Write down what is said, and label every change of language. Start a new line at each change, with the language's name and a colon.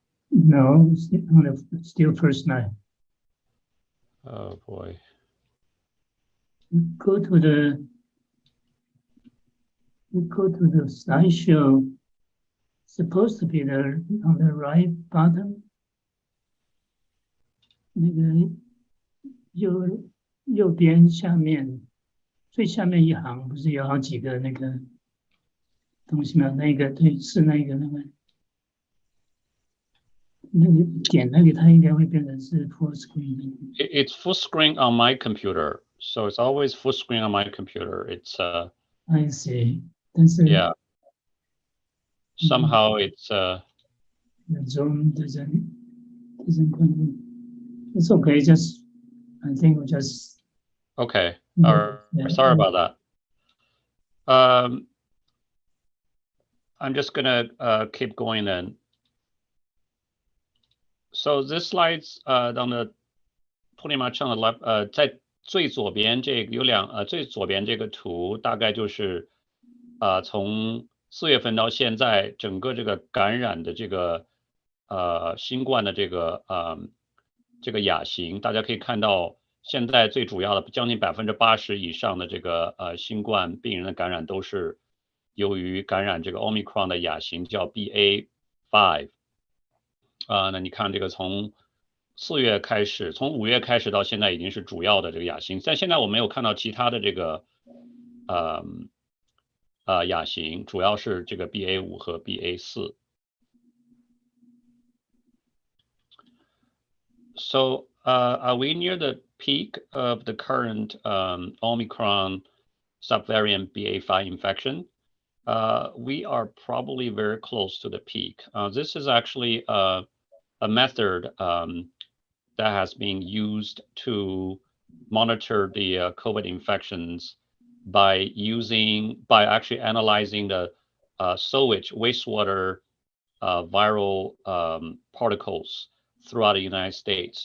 English: No, still first line. Oh boy. Go to the slideshow. Supposed to be there on the right bottom.
Chinese: 那个右边下面最下面一行不是有好几个那个东西吗？那个对，是那个点那个，它应该会变成是 full screen。
English: It's full screen on my computer, so it's always full screen on my computer. It's I see.
Chinese: 但是
English: yeah. Somehow it's the Zoom doesn't quite. It's okay. Just I think we just. okay. Sorry about that. I'm just gonna keep going then. So this slides on the pretty much on the left.
Chinese: 在最左边这个有最左边这个图大概就是从4月份到现在整个这个感染的这个新冠的这个亚型，大家可以看到现在最主要的将近80%以上的这个新冠病人的感染都是由于感染这个 Omicron 的亚型叫 BA.5。那你看这个从4月开始，从5月开始到现在已经是主要的这个亚型，但现在我没有看到其他的这个亚型，主要是这个 BA.5 和 BA.4。
English: So are we near the peak of the current Omicron subvariant BA.5 infection? We are probably very close to the peak. This is actually a method that has been used to monitor the COVID infections by actually analyzing the sewage wastewater viral particles throughout the United States.